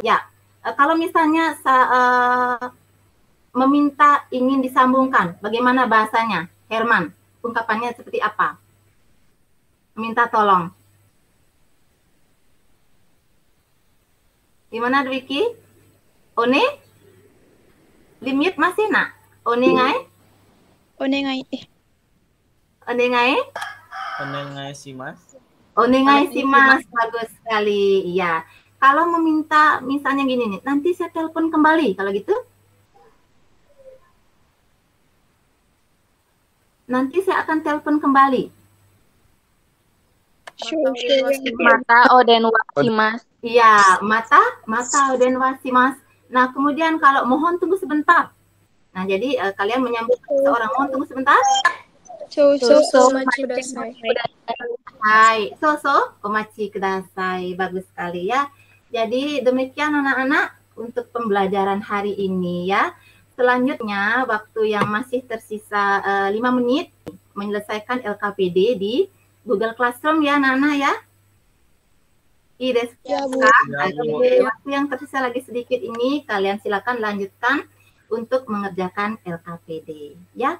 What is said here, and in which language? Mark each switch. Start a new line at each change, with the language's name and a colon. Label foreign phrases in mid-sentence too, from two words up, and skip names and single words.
Indonesian: Ya, kalau misalnya meminta ingin disambungkan, bagaimana bahasanya? Herman, ungkapannya seperti apa? Minta tolong. Gimana, Dwiki? One? Limit masih, nak?
Japanese: Onegai? Onegai. Onegai? お願いします. お願いします.
Indonesian: Bagus sekali. Iya. Kalau meminta misalnya gini nih, nanti saya telepon kembali. Kalau gitu? Nanti saya akan telepon kembali.
Japanese: またおでんはします.
Indonesian: Iya,
Japanese: またおでんはします.
Indonesian: Nah, kemudian kalau mohon tunggu sebentar. Nah, jadi kalian menyambut seorang mohon tunggu sebentar.
Japanese: お待ちください. はい、お待ちください.
Indonesian: Bagus sekali ya. Jadi demikian anak-anak untuk pembelajaran hari ini ya. Selanjutnya waktu yang masih tersisa 5 menit menyelesaikan LKPD di Google Classroom ya anak-anak ya. Waktu yang tersisa lagi sedikit ini kalian silakan lanjutkan untuk mengerjakan LKPD ya.